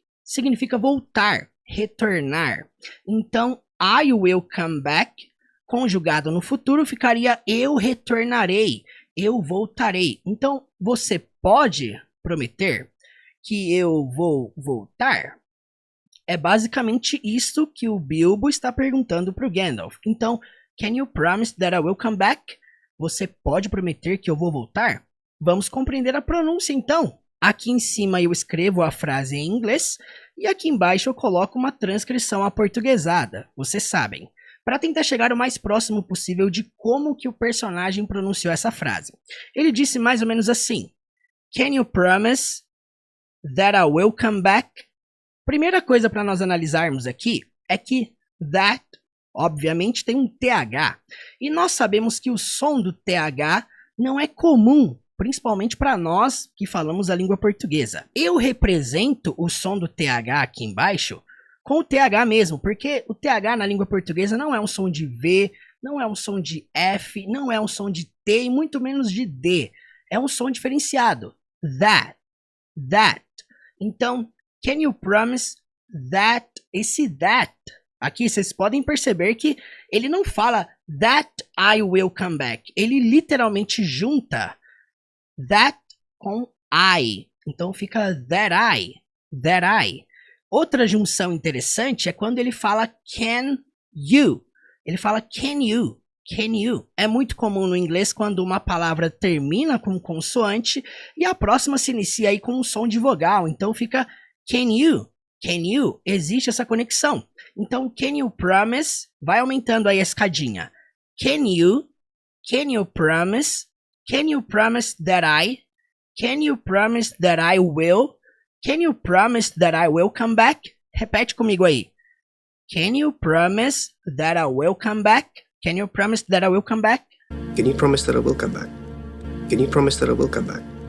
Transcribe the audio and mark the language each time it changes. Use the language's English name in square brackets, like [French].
[Portuguese] Significa voltar, retornar. Então, [English] I will come back, [Portuguese] conjugado no futuro, ficaria eu retornarei, eu voltarei. Então, você pode prometer que eu vou voltar? É basicamente isso que o Bilbo está perguntando para o Gandalf. Então, [English] can you promise that I will come back? [Portuguese] Você pode prometer que eu vou voltar? Vamos compreender a pronúncia então. Aqui em cima eu escrevo a frase em inglês e aqui embaixo eu coloco uma transcrição aportuguesada, vocês sabem, para tentar chegar o mais próximo possível de como que o personagem pronunciou essa frase. Ele disse mais ou menos assim: [English] Can you promise that I will come back? [Portuguese] Primeira coisa para nós analisarmos aqui é que that, obviamente, tem um TH. E nós sabemos que o som do TH não é comum, principalmente para nós que falamos a língua portuguesa. Eu represento o som do TH aqui embaixo com o TH mesmo, porque o TH na língua portuguesa não é um som de V, não é um som de F, não é um som de T e muito menos de D. É um som diferenciado. That. Então, [English] can you promise that? [Portuguese] Esse that aqui, vocês podem perceber que ele não fala [English] that I will come back. [Portuguese] Ele literalmente junta that com I. Então fica [English] that I. [Portuguese] Outra junção interessante é quando ele fala [English] can you. [Portuguese] Ele fala [English] can you. [Portuguese] É muito comum no inglês quando uma palavra termina com consoante e a próxima se inicia aí com um som de vogal. Então fica [English] can you. [Portuguese] Existe essa conexão. Então [English] can you promise [Portuguese] vai aumentando aí a escadinha. [English] Can you promise? Can you promise that I? Can you promise that I will? Can you promise that I will come back? [Portuguese] Repete comigo aí. [English] Can you promise that I will come back? Can you promise that I will come back? Can you promise that I will come back? Can you promise that I will come back?